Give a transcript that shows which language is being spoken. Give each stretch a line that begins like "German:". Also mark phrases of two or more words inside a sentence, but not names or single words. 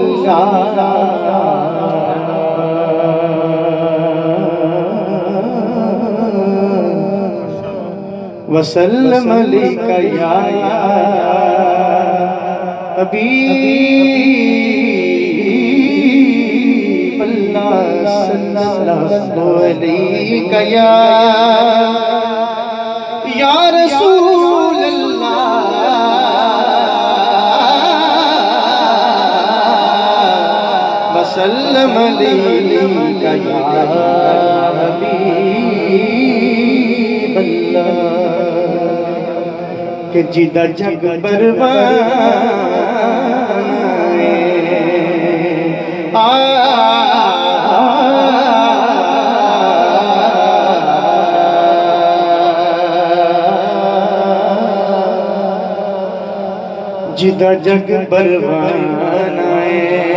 Arabic: وسلم عليك يا حبيب الله صلى الله عليك يا رسول الله وسلم عليك يا حبيب الله
Punjabi: کہ جیدا جگ پروانے جیدا جگ پروانہ ہے,